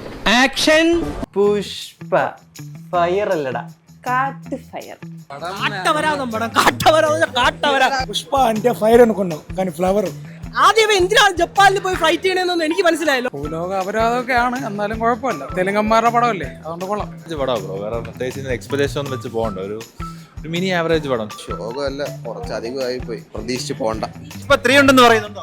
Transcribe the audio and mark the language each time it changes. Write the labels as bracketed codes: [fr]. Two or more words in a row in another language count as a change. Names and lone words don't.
[ml] ആക്ഷൻ. പുഷ്പ ഫയർ അല്ലടാ, കാട്ട് ഫയർ. [te] పుష్ప అంటే ఫైర్ అనుకున్నాం కానీ ఫ్లవర్. [ml] ആദ്യമേ എന്തിനാണ് ജപ്പാനിൽ പോയി ഫൈറ്റ് ചെയ്യണമെന്നൊന്നും എനിക്ക് മനസ്സിലായല്ലോ. ഭൂലോക അപരാധമൊക്കെയാണ്, എന്നാലും കുഴപ്പമില്ല. തെലുങ്കന്മാരുടെ പടമല്ലേ, അതുകൊണ്ട് കൊള്ളാം. പടം ബ്രോ, വേറെ പ്രത്യേകിച്ച് എക്സ്പെക്ടേഷൻ ഒന്നും വെച്ച് പോകണ്ട. ഒരു മിനി ആവറേജ് പടം. ശോകമല്ല, കുറച്ചധികമായി പോയി, പ്രതീക്ഷിച്ച് പോണ്ട. ഇപ്പൊ 3 ഉണ്ടെന്ന് പറയുന്നുണ്ടോ?